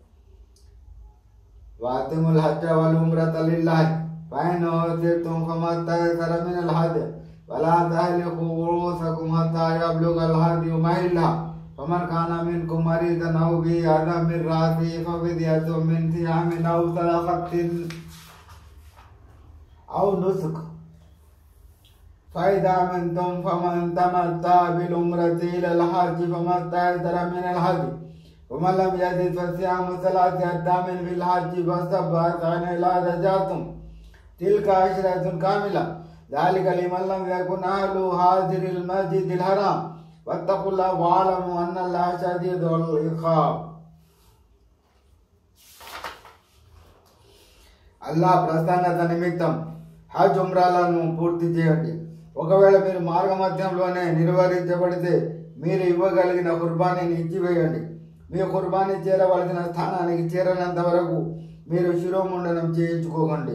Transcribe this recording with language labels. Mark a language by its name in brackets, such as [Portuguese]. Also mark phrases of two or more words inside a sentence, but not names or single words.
[Arabic] وأتموا الحج والعمرة لله فإن أحصرتم فما استيسر من الحج ولا تحلقوا رءوسكم حتى يبلغ الهدي محله فمن كان منكم مريضا أو به أذى من رأسه ففدية من صيام أو صدقة أو نسك. فإذا منتم فمن تمتع بالعمرة إلى الحج فما استيسر من الهدي ومن لم يجد فصيام 3 أيام في الحج فسبعة إذا رجعتم تلك 10 كاملة ذلك لمن لم يكن أهل حاضر المسجد الحرام واتقوا الله واعلموا أن الله شديد العقاب. [Telugu] అల్లాహ్ ప్రసన్నత నిమిత్తం హజ్ ఉమ్రాలను పూర్తి చేయండి. ఒకవేళ మీరు మార్గమధ్యంలోనే నిర్వహించబడితే మీరు ఇవ్వగలిగిన కుర్బానీని ఇచ్చివేయండి. మీ కుర్బానీ చేరవలసిన స్థానానికి చేరనంత వరకు మీరు శిరోముండనం చేయించుకోకండి.